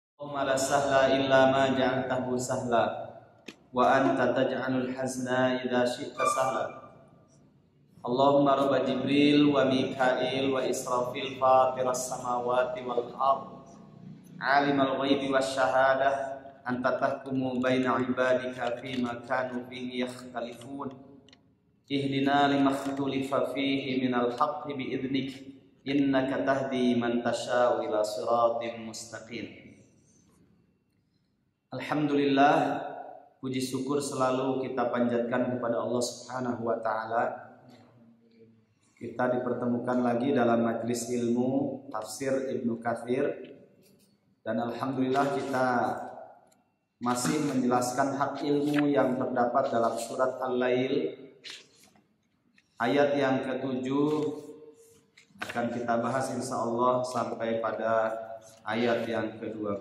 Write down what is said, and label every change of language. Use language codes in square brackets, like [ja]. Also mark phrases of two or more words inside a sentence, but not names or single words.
[ar] اللهم لا سهل إلا ما جعلته سهلا وأنت تجعل الحزن إذا شئت سهلا. اللهم رب جبريل وميكائيل وإسرافيل فاطر السماوات والأرض عالم الغيب والشهادة أنت تحكم بين عبادك فيما كانوا فيه يختلفون اهدنا لما اختلف فيه من الحق بإذنك إنك تهدي من تشاء إلى صراط مستقيم. [id] Alhamdulillah, puji syukur selalu kita panjatkan kepada Allah [ar] سبحانه وتعالى. [id] Kita dipertemukan lagi dalam majelis ilmu tafsir Ibnu Katsir, dan alhamdulillah kita masih menjelaskan hak ilmu yang terdapat dalam surat Al-Lail ayat yang ke-7 akan kita bahas insyaallah sampai pada ayat yang ke-12.